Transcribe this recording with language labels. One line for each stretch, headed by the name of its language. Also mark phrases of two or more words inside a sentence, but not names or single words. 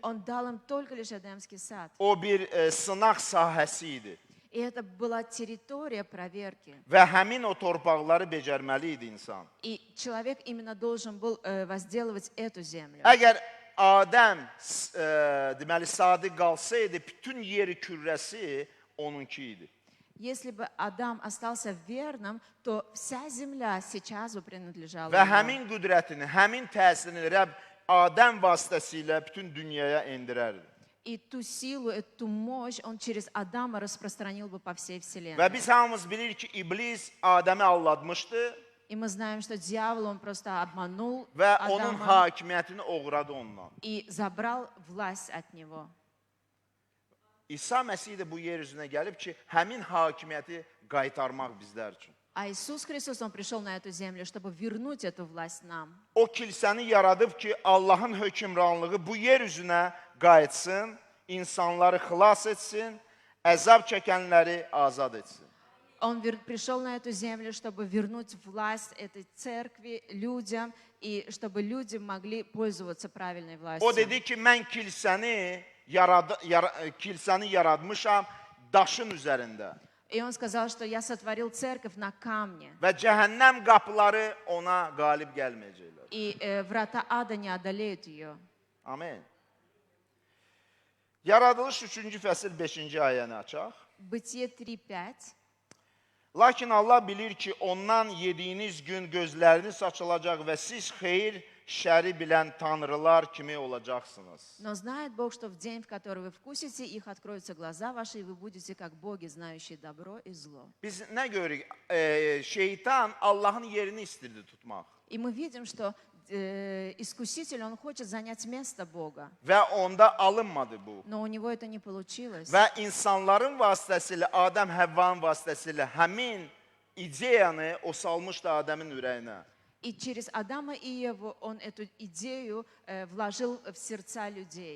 Russian: Он дал им только лишь Эдемский сад.
Azerbaijani: O bir sınaq sahəsi idi.
Russian: И это была территория проверки.
Azerbaijani: Və həmin o torpaqları becərməli idi insan.
Russian: И человек именно должен был возделывать эту землю.
Azerbaijani: Əgər Adəm deməli sadiq qalsaydı, bütün yeri kürrəsi onunki idi.
Russian: Если бы Адам остался верным, то вся земля сейчас бы принадлежала
Azerbaijani: Və
Russian: ему.
Azerbaijani: həmin qüdrətini, həmin təsirini Rəbb Adəm vasitəsilə bütün dünyaya endirərdi.
Russian: И ту силу, эту мощь Он через Адама распространил бы по всей
Azerbaijani: Və
Russian: вселенной.
Azerbaijani: biz hamımız bilirik ki, iblis Adəmi aldatmışdı
Russian: И мы знаем, что дьявол, он просто обманул
Azerbaijani: və onun
Russian: Адама
Azerbaijani: hakimiyyətini oğradı ondan.
Russian: и забрал власть от него.
Azerbaijani: İsa Məsih də bu yer üzünə gəlib ki, həmin hakimiyyəti qaytarmaq bizlər üçün.
Russian: А Иисус Христос, Он пришел на эту землю, чтобы вернуть эту власть нам.
Azerbaijani: O kilsəni yaradıb ki, Allahın hökmranlığı bu yer üzünə qayıtsın, insanları xilas etsin, əzab çəkənləri azad etsin.
Russian: Он пришел на эту землю, чтобы вернуть власть этой церкви людям, и чтобы люди могли пользоваться правильной
Azerbaijani: O
Russian: властью.
Azerbaijani: dedi ki, mən kilsəni yaradmışam daşın üzərində
Russian: И Он сказал, что я сотворил церковь на камне,
Azerbaijani: və cəhənnəm qapıları ona qalib gəlməyəcəklər.
Russian: и врата ада не одолеют ее.
Azerbaijani: Amin. Yaradılış 3-cü fəsil 5-ci ayəni açaq.
Russian: Бытие 3:5.
Azerbaijani: Lakin Allah bilir ki, ondan yediyiniz gün gözləriniz açılacaq və siz xeyir, şəri bilən tanrılar kimi olacaqsınız.
Russian: Но знает Бог, что в день, в который вы вкусите, их откроются глаза ваши, и вы будете как боги, знающие добро и зло.
Azerbaijani: Biz nə görürük? Şeytan Allahın yerini istirdi tutmaq.
Russian: И мы видим, что искуситель, он хочет занять место Бога,
Azerbaijani: Və onda alınmadı bu.
Russian: но у него это не получилось.
Azerbaijani: Və insanların vasitəsilə, Adəm Həvvanın vasitəsilə həmin ideyanı o salmışdı Adəmin ürəyinə.
Russian: И через Адама и Еву он эту идею вложил в сердца людей,